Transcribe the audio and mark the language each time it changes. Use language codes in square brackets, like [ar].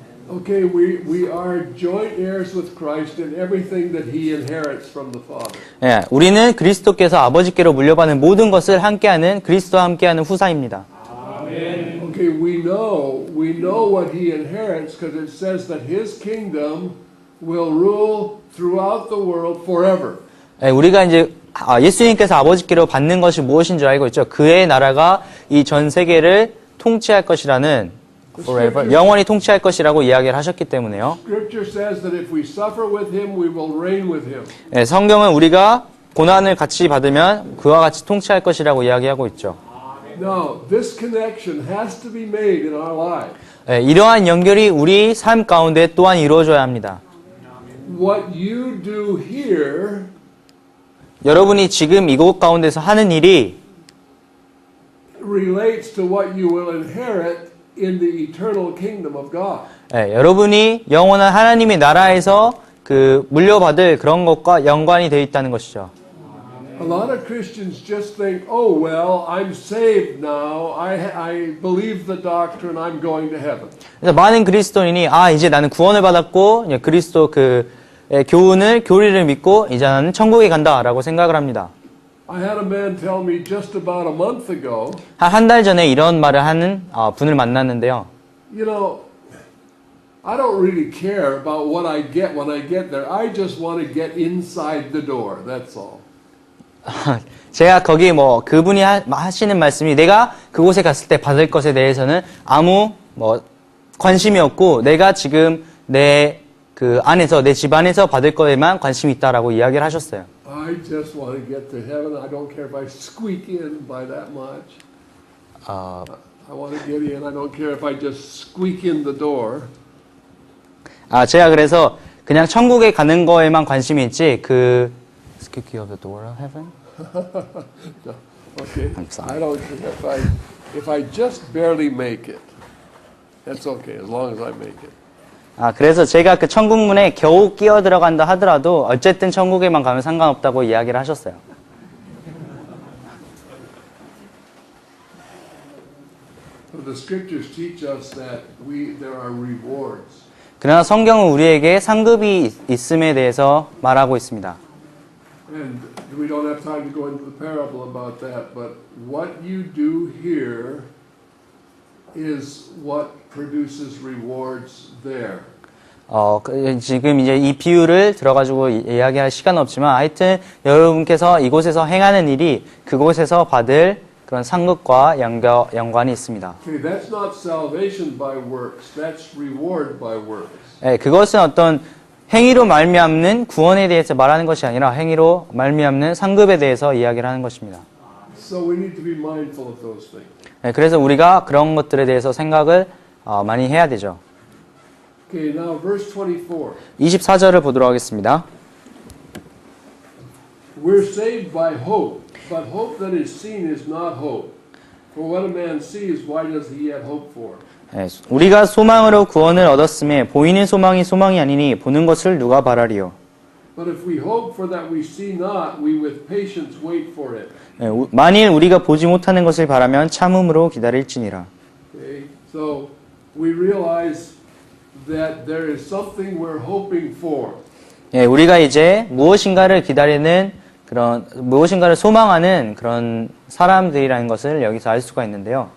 [en] Okay, we are joint heirs with Christ in everything that he inherits from the Father. [ko] 우리는 그리스도께서 아버지께로 물려받은 모든 것을 함께하는 그리스도와 함께하는 후사입니다. [en] Okay, we know what he inherits because it says that his kingdom will rule throughout the world forever. [ko] 우리가 이제 예수님께서 아버지께로 받는 것이 무엇인 줄 알고 있죠. 그의 나라가 이 전 세계를 통치할 것이라는 forever, 영원히 통치할 것이라고 이야기를 하셨기 때문에요. [en] Scripture says that if we suffer with him, we will reign with him. [ko] 성경은 우리가 고난을 같이 받으면 그와 같이 통치할 것이라고 이야기하고 있죠. [en] Now, this connection has to be made in our lives. [ko] 이러한 연결이 우리 삶 가운데 또한 이루어져야 합니다. [en] What you do here [ko] 여러분이 지금 이곳 가운데서 하는 일이 [en] relates to what you will inherit in the eternal kingdom of God. [ko] 여러분이 영원한 하나님의 나라에서 그 물려받을 그런 것과 연관이 되어 있다는 것이죠. [en] A lot of Christians just think, oh, well, I'm saved now. I believe the doctrine. I'm going to heaven. [ko] 그래서 많은 그리스도인이 이제 나는 구원을 받았고 그리스도 교리를 믿고 이제 나는 천국에 간다라고 생각을 합니다. [en] I had a man tell me just about a month ago, [ko] 한 달 전에 이런 말을 하는 분을 만났는데요. [en] you know, I don't really care about what I get when I get there. I just want to get inside the door. That's all. [ko] 제가 거기 뭐 그분이 하시는 말씀이 내가 그곳에 갔을 때 받을 것에 대해서는 아무 뭐 관심이 없고 내가 지금 내 그 안에서 내 집 안에서 받을 거에만 관심이 있다라고 이야기를 하셨어요. [en] I just want to get to heaven. I don't care if I squeak in by that much. I want to get in. I don't care if I just squeak in the door. [ko] 제가 그래서 그냥 천국에 가는 거에만 관심이 있지 그 [en] squeaky of the door of heaven? No. Okay. I'm sorry. I don't care if I just barely make it. That's okay as long as I make it. [ko] 그래서 제가 그 천국문에 겨우 끼어 들어간다 하더라도 어쨌든 천국에만 가면 상관없다고 이야기를 하셨어요. [en] So the scriptures teach us that there are rewards. [ko] 그러나 성경은 우리에게 상급이 있음에 대해서 말하고 있습니다. [en] And we don't have time to go into the parable about that, but what you do here is what produces rewards there. [ko] 지금 이제 이 비유를 들어가지고 이야기할 시간은 없지만 하여튼 여러분께서 이곳에서 행하는 일이 그곳에서 받을 그런 상급과 연관이 있습니다. [en] Okay, that's not salvation by works. That's reward by works. [ko] 그것은 어떤 행위로 말미암는 구원에 대해서 말하는 것이 아니라 행위로 말미암는 상급에 대해서 이야기를 하는 것입니다. [en] So we need to be mindful of those things. [ko] 그래서 우리가 그런 것들에 대해서 생각을 많이 해야 되죠. [en] Okay, now verse 24. [ko] 24절을 보도록 하겠습니다. [en] We're saved by hope, but hope that is seen is not hope. For what a man sees, why does he yet hope for? [ko] 우리가 소망으로 구원을 얻었음에 보이는 소망이 소망이 아니니 보는 것을 누가 바라리요. [en] But if we hope for that we see not, we with patience wait for it. [ko] 만일 우리가 보지 못하는 것을 바라면 참음으로 기다릴지니라. [en] Okay, so we realize that there is something we're hoping for. [ko] 우리가 이제 무엇인가를 기다리는 그런 무엇인가를 소망하는 그런 사람들이라는 것을 여기서 알 수가 있는데요.